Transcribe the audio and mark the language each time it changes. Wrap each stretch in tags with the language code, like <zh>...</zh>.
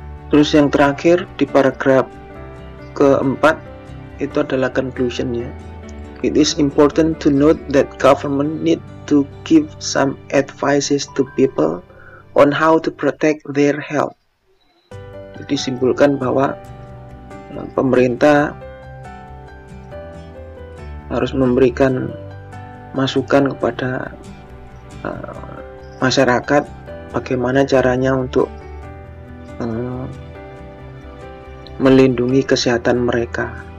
<id>Terus yang terakhir di paragraf keempat itu adalah conclusionnya.</id> <en>It is important to note that government need to give some advices to people on how to protect their health.</en> <id>Jadi disimpulkan bahwa pemerintah harus memberikan masukan kepada masyarakat bagaimana caranya untuk melindungi kesehatan mereka.</id>